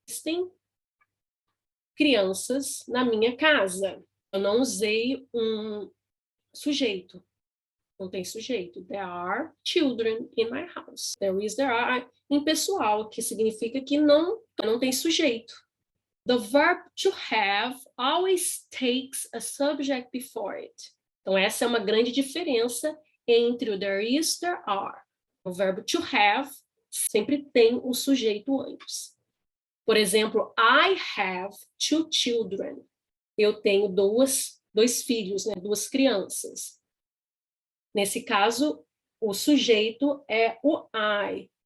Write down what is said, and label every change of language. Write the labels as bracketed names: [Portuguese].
[Portuguese] Existem crianças na minha casa. Eu não usei um sujeito. Não tem sujeito. [English] There are children in my house. [Portuguese] There is, there are, impessoal, que significa que não tem sujeito. [English] The verb to have always takes a subject before it. [Portuguese] Então, essa é uma grande diferença entre o there is, there are. O verbo to have sempre tem o sujeito antes. Por exemplo, [English] I have 2 children. [Portuguese] Eu tenho dois filhos, né? 2 crianças. Nesse caso, o sujeito é o I.